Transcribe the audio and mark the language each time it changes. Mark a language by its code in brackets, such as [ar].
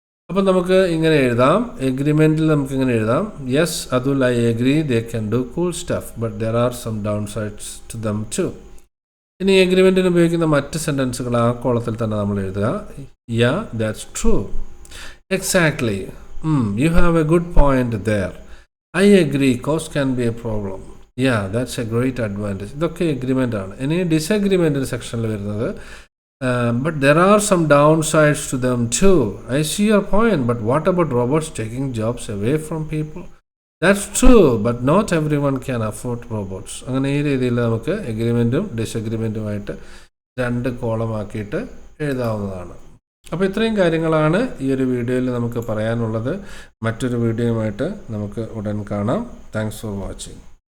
[ml] അപ്പോൾ നമുക്ക് ഇങ്ങനെ എഴുതാം. എഗ്രിമെൻറ്റിൽ നമുക്ക് ഇങ്ങനെ എഴുതാം, [en] Yes Atul I agree they can do cool stuff but there are some down sides to them too. [ml] ഇനി എഗ്രിമെൻറ്റിന് ഉപയോഗിക്കുന്ന മറ്റ് സെൻറ്റൻസുകൾ ആ കോളത്തിൽ തന്നെ നമ്മൾ എഴുതുക. [en] That's true. Exactly. You have a good point there. I agree cost can be a problem. That's a great advantage. [ml] ഇതൊക്കെ agreement ആണ്. ഇനി ഡിസഗ്രിമെൻ്റ് സെക്ഷനിൽ വരുന്നത്, [en] but there are some downsides to them too. I see your point, but what about robots taking jobs away from people? That's true, but not everyone can afford robots. [ml] അങ്ങനെ ഈ രീതിയിൽ നമുക്ക് എഗ്രിമെൻറ്റും ഡിസഗ്രിമെൻറ്റുമായിട്ട് 2 കോളമാക്കിയിട്ട് എഴുതാവുന്നതാണ്. അപ്പോൾ ഇത്രയും കാര്യങ്ങളാണ് ഈ ഒരു വീഡിയോയിൽ നമുക്ക് പറയാനുള്ളത്. മറ്റൊരു വീഡിയോയുമായിട്ട് നമുക്ക് ഉടൻ കാണാം. [en] Thanks for watching.